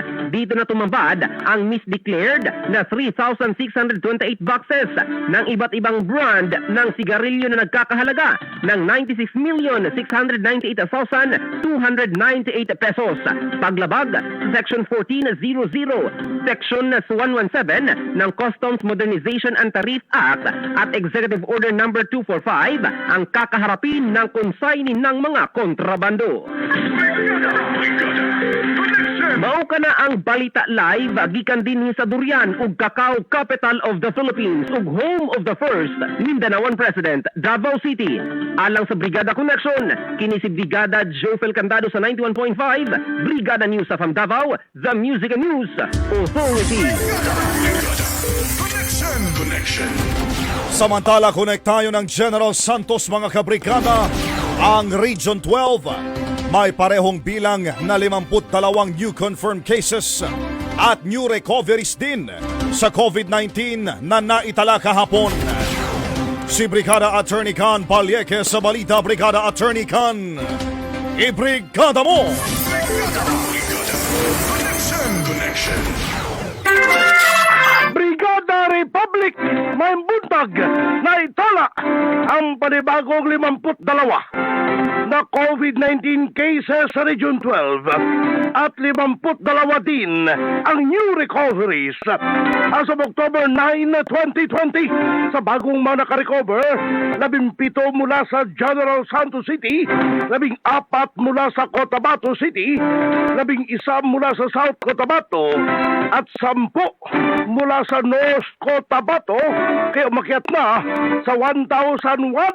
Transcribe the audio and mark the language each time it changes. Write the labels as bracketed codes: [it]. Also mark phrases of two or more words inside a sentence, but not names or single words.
[tl] Dito na tumambad ang misdeclared na 3,628 boxes ng iba't ibang brand ng sigarilyo na nagkakahalaga ng 96,698,298 pesos. Paglabag sa Section 1400, Section 117 ng Customs Modernization and Tariff Act at Executive Order Number 245 ang kakaharapin ng consignee ng mga kontrabando. [ceb] Mao kana ang balita live gikan dinhi sa Durian ug Cacao Capital of the Philippines ug [en] home of the first Mindanaoan President, [ceb] Davao City. Alang sa Brigada Connection, kini si Brigada Jofel Cantado sa 91.5, Brigada News from Davao, the Music and News Authority. Connection. [tl] Samantala, connect tayo ng General Santos mga kabrigada. Ang Region 12 may parehong bilang na 52 [en] new confirmed cases [tl] at [en] new recoveries [tl] din sa COVID-19 na naitala kahapon. Si Brigada Attorney Can Palieque sa balita. Brigada Attorney Can, ibrigada mo! Connection. Brigada Republic may buntag na itala ang panibagong 52 na COVID-19 cases sa Region 12 at 52 din ang [en] new recoveries. As of October 9, 2020, [tl] sa bagong mga nakarecover, 17 mula sa General Santos City, 14 mula sa Cotabato City, 11 mula sa South Cotabato, at 10 mula sa North Cotabato, kaya umakyat na sa 1,190